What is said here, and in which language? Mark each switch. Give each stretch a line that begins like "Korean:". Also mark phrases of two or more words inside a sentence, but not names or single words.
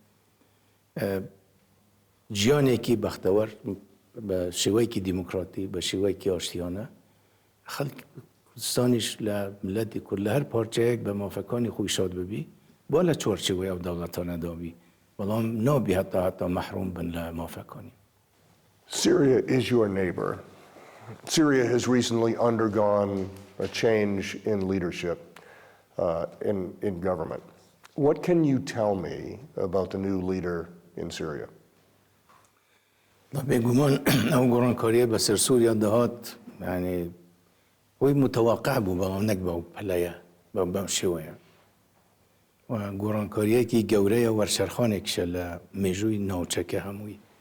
Central Kurdish: جیانێکی بەختەوەر بە شێوەیەکی دیموکراتی بە شێوەیەکی ئاشتیانە خەڵکی کوردستانیش لە ملەتی کورد لە هەر پارچەیەک بە مافەکانی خۆی شاد ببی بۆ لە چوارچێوەی ئەو دەوڵەتانە دابی بەڵام نابی هەتا مەحروم بن لە مافەکانی.
English: Syria is your neighbor. Syria has recently undergone a change in leadership in government. What can you tell me about the new leader in Syria?
Central Kurdish: بێگومان ئەو گۆڕانکاریە بەسەر سووریا دەهات یعنی وی متوقع بوو بەڵام نەک بەو پەلەیە بەم شێوەیە و گۆڕانکاریەکی گەورەیە وەرشەرخانێکیشە لە مێژووی ناوچەکە هەمووی